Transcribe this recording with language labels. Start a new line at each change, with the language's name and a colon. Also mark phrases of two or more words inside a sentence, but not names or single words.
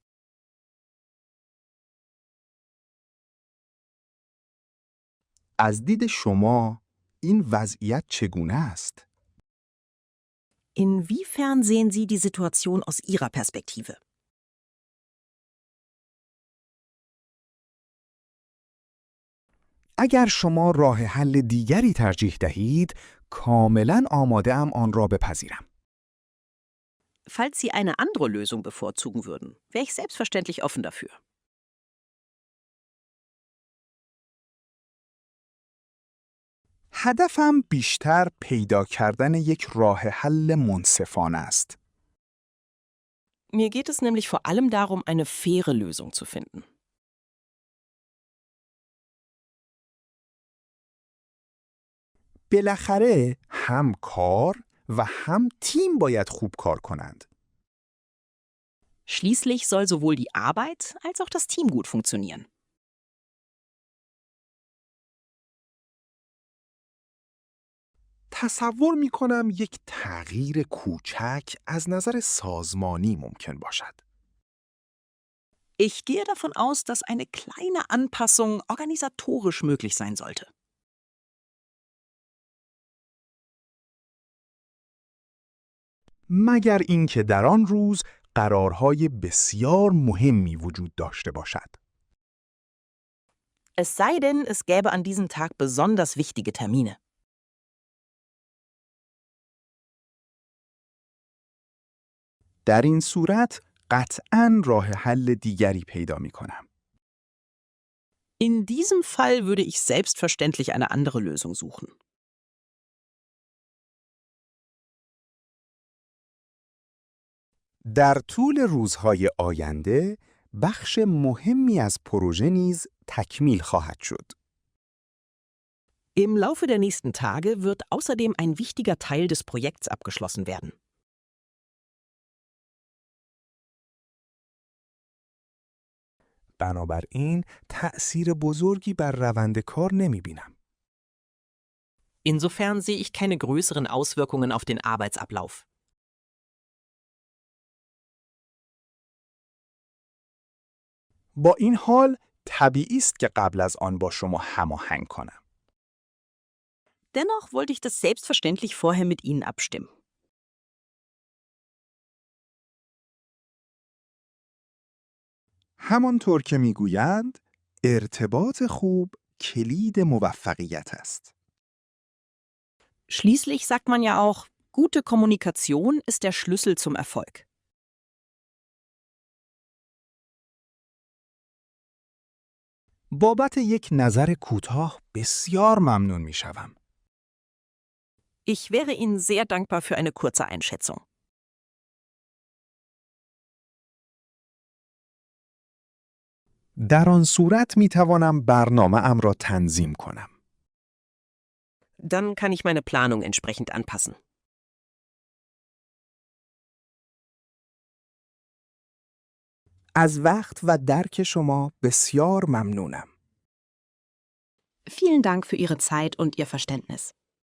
Persian: از دید شما این وضعیت چگونه است؟
German: Inwiefern sehen Sie die Situation aus Ihrer Perspektive?
Persian: اگر شما راه حل دیگری ترجیح دهید، کاملا آماده ام آن را بپذیرم.
German: Falls Sie eine andere Lösung bevorzugen würden, wäre ich selbstverständlich offen dafür.
Persian: هدفم بیشتر پیدا کردن یک راه حل منصفانه است.
German: Mir geht es nämlich vor allem darum, eine faire Lösung zu finden.
Persian: بالاخره هم کار و هم تیم باید خوب کار کنند.
German: Schließlich soll sowohl die Arbeit als auch das Team gut funktionieren.
Persian: تصور می کنم یک تغییر کوچک از نظر سازمانی ممکن باشد.
German: Ich gehe davon aus, dass eine kleine Anpassung organisatorisch möglich sein sollte.
Persian: مگر اینکه در آن روز قرارهای بسیار مهمی وجود داشته باشد.
German: Es sei denn, es gäbe an diesem Tag besonders wichtige Termine.
Persian: در این صورت قطعاً راه حل دیگری پیدا می کنم.
German: In diesem Fall würde ich selbstverständlich eine andere Lösung suchen.
Persian: در طول روزهای آینده بخش مهمی از پروژه نیز تکمیل خواهد شد.
German: Im Laufe der nächsten Tage wird außerdem ein wichtiger Teil des Projekts abgeschlossen werden.
Persian: بنابراین تأثیر بزرگی بر روند کار نمی‌بینم.
German: Insofern sehe ich keine größeren Auswirkungen auf den Arbeitsablauf.
Persian: با این حال طبیعی است که قبل از آن با شما هماهنگ کنم.
German: Dennoch wollte ich das selbstverständlich vorher mit Ihnen abstimmen.
Persian: همانطور که میگویند ارتباط خوب کلید موفقیت است.
German: Schließlich sagt man ja auch, gute Kommunikation ist der Schlüssel zum Erfolg.
Persian: بابت یک نظر کوتاه بسیار ممنون می‌شوم.
German: Ich wäre Ihnen sehr dankbar für eine kurze Einschätzung.
Persian: در آن صورت میتوانم برنامه‌ام را تنظیم کنم.
German: Dann kann ich meine Planung entsprechend anpassen.
Persian: از وقت و درک شما بسیار ممنونم.
German: Vielen Dank für Ihre Zeit und Ihr Verständnis.